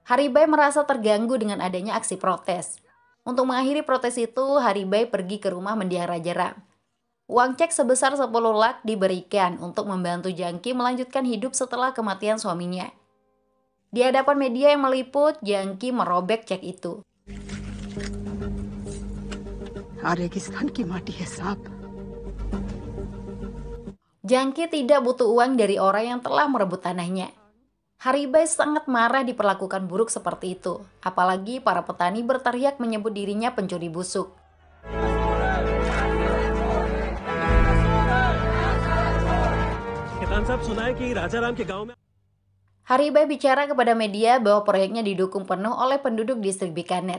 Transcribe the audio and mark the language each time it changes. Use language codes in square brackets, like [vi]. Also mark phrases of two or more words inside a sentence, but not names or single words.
[id] Haribai merasa terganggu dengan adanya aksi protes. Untuk mengakhiri protes itu, Haribai pergi ke rumah mendiang Raja Ram. Uang cek sebesar 10 lak diberikan untuk membantu Jangki melanjutkan hidup setelah kematian suaminya. Di hadapan media yang meliput, Jangki merobek cek itu. [hi] रेगिस्तान की माटी है साहब. [id] Jangki tidak butuh uang dari orang yang telah merebut tanahnya. Haribai sangat marah diperlakukan buruk seperti itu, apalagi para petani berteriak menyebut dirinya pencuri busuk. Haribai bicara kepada media bahwa proyeknya didukung penuh oleh penduduk distrik Bikaner.